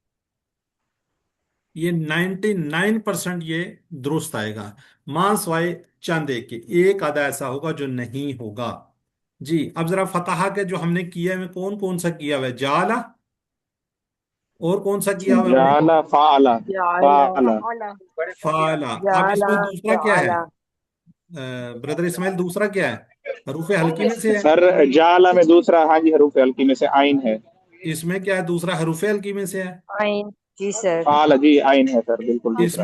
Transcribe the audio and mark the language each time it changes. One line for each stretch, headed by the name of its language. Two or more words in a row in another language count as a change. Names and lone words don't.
Hindi: ये 99% ये दुरुस्त आएगा। मां सवाए चंद एक के, एक आधा ऐसा होगा जो नहीं होगा। जी अब जरा फताहा के जो हमने किया है, कौन कौन सा किया हुआ है? जाला, और कौन सा किया हुआ है हमने?
Arabic: جعل فعل.
Hindi: जाला फाला। अला फाला। अब जाला इसमें दूसरा क्या है? जाला। ब्रदर इस्माइल, दूसरा क्या है? हरूफे हल्की में से है। सर जाला में दूसरा, हाँ जी, हरूफ हल्की में से आइन है। इसमें क्या है? दूसरा हरूफे हल्की में से है। आइन। जी सर। फाला जी, आइन है सर, बिल्कुल दूसरा।